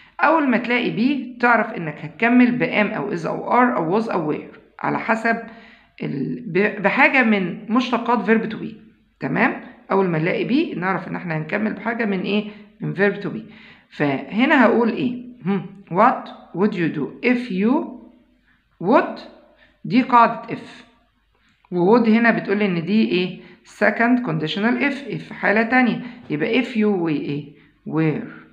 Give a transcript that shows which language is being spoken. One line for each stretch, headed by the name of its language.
Arabic: أول ما تلاقي be تعرف إنك هتكمل بam أو is أو are أو was أو were على حسب بحاجة من مشتقات verb to be. تمام؟ أول ما نلاقي be نعرف إن احنا هنكمل بحاجة من إيه؟ من verb to be. فهنا هقول إيه؟
English: what would you do if you would.
Arabic: دي قاعدة if وwould هنا بتقول إن دي إيه؟ second conditional if حالة تانية يبقى if you وإيه؟ were.